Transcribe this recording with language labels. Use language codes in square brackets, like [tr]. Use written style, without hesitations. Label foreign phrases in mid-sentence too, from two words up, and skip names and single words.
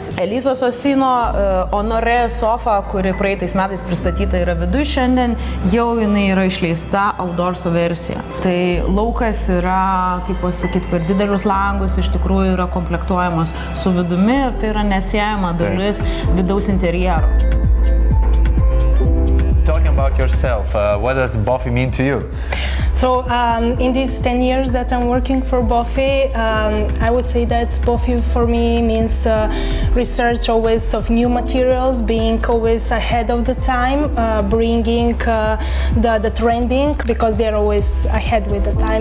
[lt] Elizos Osino Honoré sofa, kuri praeitais metais pristatyta yra viduj šiandien, jau jinai yra išleista outdoorso versija. Tai laukas yra, kaip pasakyti, per didelius langus iš tikrųjų yra komplektuojamas su vidumi ir tai yra neatsiejama dalis vidaus interjero. [en] Talking about yourself, what does Bofi mean to you? So in these 10 years that I'm working for Bofi, I would say that Bofi for me means research always of new materials, being always ahead of the time, bringing the trending because they're always ahead with the time.